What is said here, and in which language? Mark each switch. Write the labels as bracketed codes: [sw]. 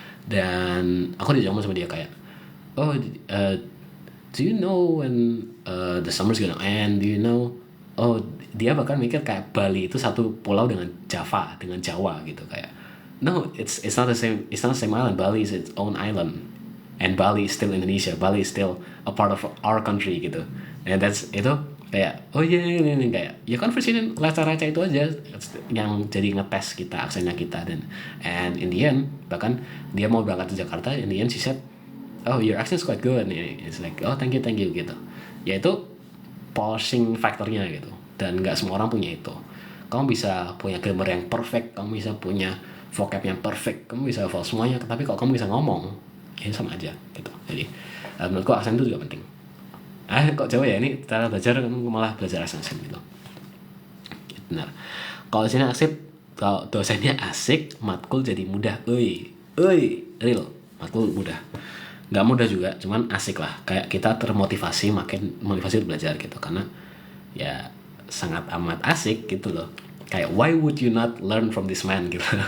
[id] Dan aku dijawab sama dia kayak, [en] oh, do you know when the summer's gonna end? Do you know? [id] Oh, dia bahkan mikir kayak Bali itu satu pulau dengan Jawa gitu kayak. [en] No, it's not the same. It's not the same island. Bali is its own island, and Bali is still Indonesia. Bali is still a part of our country gitu. And [id] itu kayak oh iya ini kayak ya [en] conversation [id] receh-receh itu aja yang jadi ngetes kita aksennya kita [en] and in the end [id] bahkan dia mau berangkat ke Jakarta, [en] in the end she said, oh your accent's quite good. And it's like oh thank you gitu. [id] Ya itu polishing faktornya gitu. Dan nggak semua orang punya itu. Kamu bisa punya grammar yang perfect, kamu bisa punya vocab yang perfect, kamu bisa hafal semuanya, tapi kalau kamu bisa ngomong ya sama aja gitu. Jadi menurutku aksen itu juga penting. Kok jauh ya, ini cara belajar kamu malah belajar aksen gitu. Benar. Kalau sini asik, kalau dosennya asik, matkul jadi mudah. Real, matkul mudah. Nggak mudah juga, cuman asik lah. Kayak kita termotivasi, makin motivasi untuk belajar gitu, karena ya sangat amat asik gitu loh. [en] Kayak why would you not learn from this man gitu.